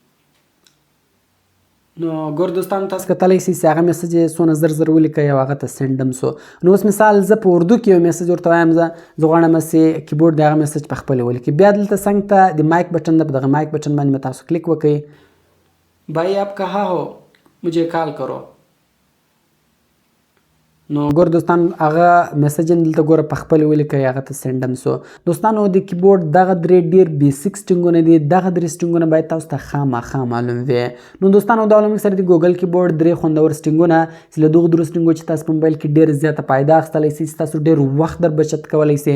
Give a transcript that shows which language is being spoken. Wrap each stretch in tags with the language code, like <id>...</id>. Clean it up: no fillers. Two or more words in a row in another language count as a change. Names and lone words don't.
<ps>نو ګور دوستانو تاسو کتلی شئ چې هغه میسج یې څونه زر زر ولیکئ او هغه ته سینډ هم سو. نو اوس مثال زه په اردو کې یو میسج ورته وایم، زه غواړم چې کیبورډ د هغه میسج په خپله ولیکئ. بیا دلته څنګ ته د</ps> <en>mic button</en> <ps>ده، په دغه</ps> <en>mic button</en> <ps>باندې به تاسو کلیک وکئ.</ps> <ur>بھائی آپ کہاں ہو، مجھے کال کرو.</ur> <ps>نو ګور دوستان هغه میسج دلته ګوره په خپل ولیکئ هغه ته سینډ هم سو. دوستانو د کیبورډ دغه درې ډیر بیسیک سټینګونه دي. دغه درې سټینګونه باید تاسو ته خامخا معلوم وي. نو دوستانو دا علوم سره د ګوګل کیبورډ درې خوندور سټینګونه چې له دغه درو سټینګو چې تاسو په موبایل کې ډیر زیاته فایده اخیستلی سئ، تاسو ډیر وخت در بچت کولی سئ.</ps>